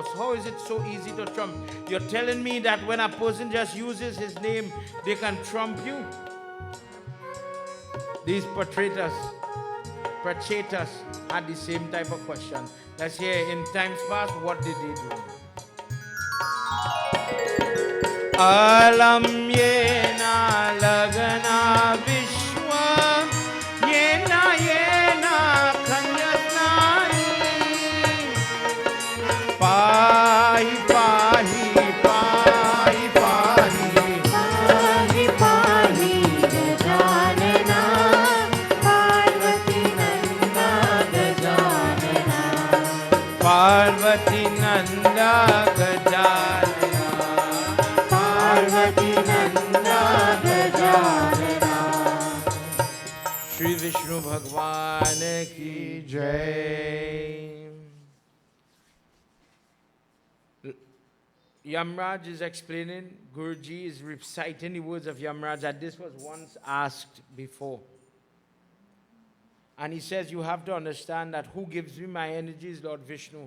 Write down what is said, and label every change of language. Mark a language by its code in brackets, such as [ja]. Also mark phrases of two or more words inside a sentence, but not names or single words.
[en] How is it so easy to trump? You're telling me that when a person just uses his name, they can trump you? These Prachetas had the same type of question. Let's hear in times past, what did they do? Alam yena lagana vishwa yena yena kanyasnani pahi pahi pahi pahi [sa] पाहि पाहि गजानना पार्वती नंदा गजानना Parvati Nanda Gajanana पार्वती नंदा गजानना. [hi] Shri Vishnu Bhagwan ki jai. [en] Yamraj is explaining, Guruji is reciting the words of Yamraj that this was once asked before. And he says, you have to understand that who gives me my energy is Lord Vishnu.